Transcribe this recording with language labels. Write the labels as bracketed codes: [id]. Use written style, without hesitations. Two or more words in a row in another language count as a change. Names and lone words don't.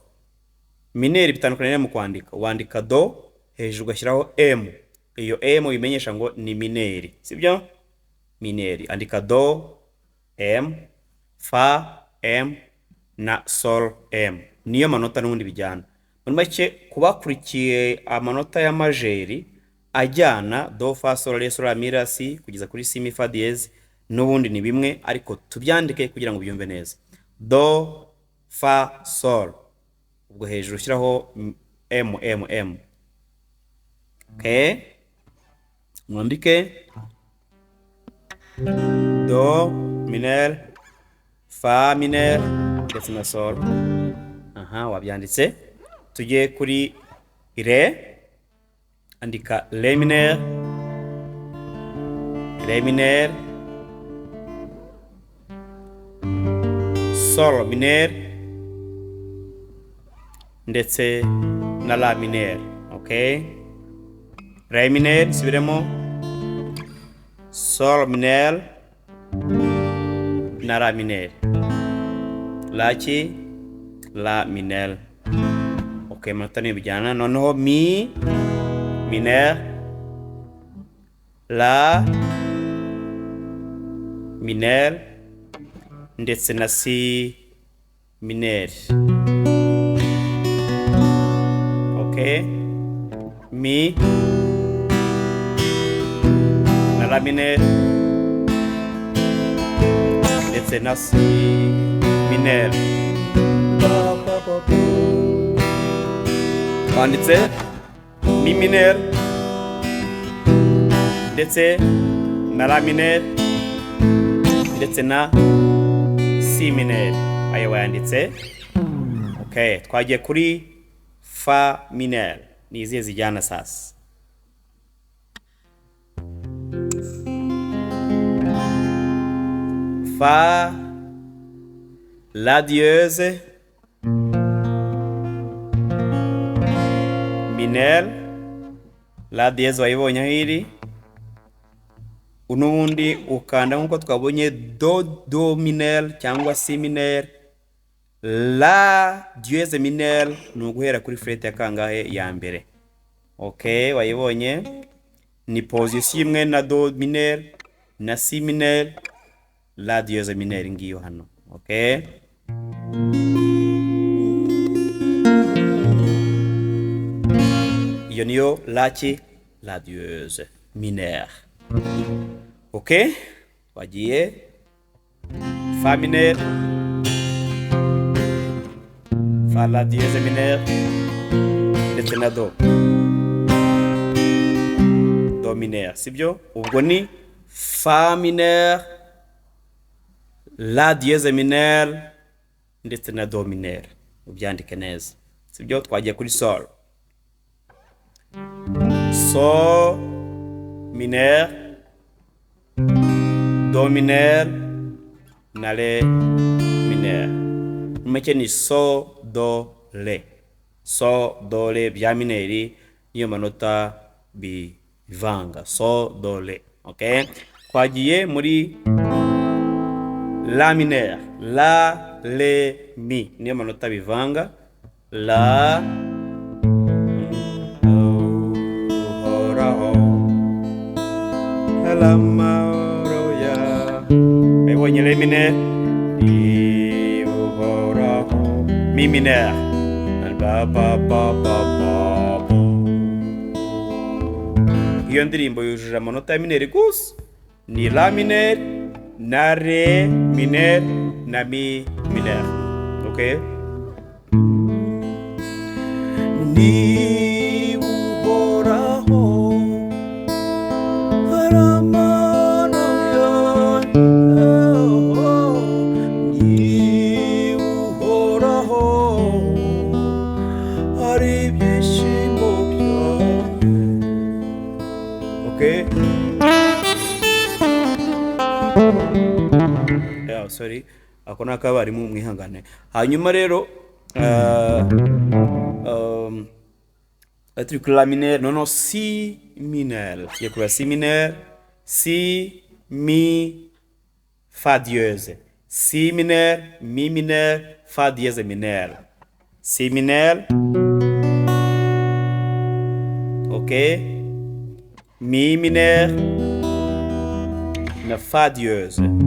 [rw] Mineur bitandukanye mu kwandika, wandika do hejuru ugashyiraho m, iyo m bimenyesha ngo ni mineur, sibyo? Mineur, andika do m, fa m na sol m, niyo manota n'ubundi bijyana. Muri make kubakurikiye amanota ya majeur ajyana [fr] do fa sol re sol la mi la si [rw] kugeza kuri [fr] si mi fa dièse, [rw] n'ubundi ni bimwe, ariko tubyandike kugira ngo byumve neza. [fr] Do fa sol, [rw] ubwo hejuru ushyiraho m m m. [fr] Okay, mwandike do mineur, fa mineur [rw] ndetse na [fr] sol. [rw] Wabyanditse. Tujye kuri [fr] re, andika re mineur, re mineur, sol mineur [rw] ndetse na [fr] la mineur. Okay, re mineur, subiremo, sol mineur na la mineur, la mineur. [rw] Okay, manota ni bijyana. [fr] Noneho mi mineur, la mineur [rw] ndetse na [fr] si mineur. Okay, mi na la mineur [rw] ndetse na [fr] si mineur. [rw] Banditse [fr] mi mineur [rw] ndetse na [fr] la mineur [rw] ndetse na [fr] si mineur, [rw] ayo wayanditse. Okay, twagiye kuri [fr] fa mineur, [rw] ni izihe zijyana sasa? [fr] Fa, la dièse, mineur, la dièse [rw] wayibonye aho iri, unubundi ukanda nkuko twabonye [fr] do mineur [rw] cyangwa [fr] si mineur. La dièse mineur [rw] ni uguhera kuri fret ya kangahe? Ya mbere. Okay, wayibonye ni position imwe na [fr] do mineur [rw] na [fr] si mineur, la dièse mineur [rw] ngiyo hano. Okay, iyo niyo [fr] la dièse mineur. Okay, wagiye fa mineur, fa la dièse mineur [rw] ndetse na [fr] do do mineur, [rw] sibyo? Ubwo ni [fr] fa mineur, la dièse mineur [rw] ndetse na [fr] do mineur. [rw] Ubyandike neza, sibyo? Twagiye kuri sol. [fr] So mineur, do mineur na re mineur. [rw] Make ni [fr] so do re. So do re [rw] bya mineri niyo manota bivanga. [fr] So do re. [rw] Okay? Twagiye muri [fr] la mineur. La re mi [rw] niyo manota bivanga. La la maroya. [fr] Mebonye re mineur. Mi mineur. Ba ba ba ba ba. [rw] Iyo ndirimbo yujuje amanota ya mineri gusa. [fr] Ni la mineur, na re mineur, na mi mineur. Okay? [rw] Ni uhoraho haramana ni uhoraho hari ibyishimo byawe. [en] Okay? Yeah, sorry. [rw] Ako nakabarimu mwihangane. Hanyuma rero turi kuri [fr] la mineur, non si mineur. [rw] Tugiye kuri [fr] si mineur, si mi fa dièse. Si mineur, mi mineur, fa dièse mineur. Si mineur. Okay? Mi mineur na fa dièse.